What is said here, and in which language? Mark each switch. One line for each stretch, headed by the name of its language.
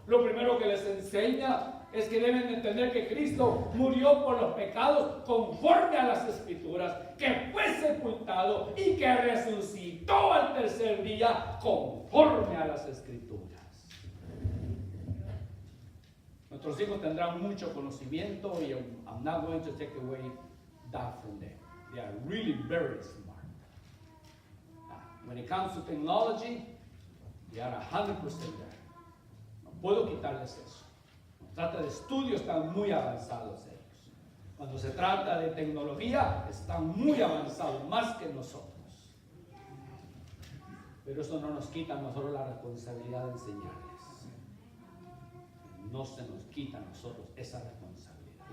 Spanish: Lo primero que les enseña es que deben entender que Cristo murió por los pecados conforme a las Escrituras, que fue sepultado y que resucitó al tercer día conforme a las Escrituras. Nuestros hijos tendrán mucho conocimiento y
English: I'm not going to take away that from them. They are really very smart. When it comes to technology, they are 100% there.
Spanish: No puedo quitarles eso. Cuando se trata de estudio, están muy avanzados ellos. Cuando se trata de tecnología, están muy avanzados, más que nosotros. Pero eso no nos quita a nosotros la responsabilidad de enseñarles. No se nos quita a nosotros esa responsabilidad.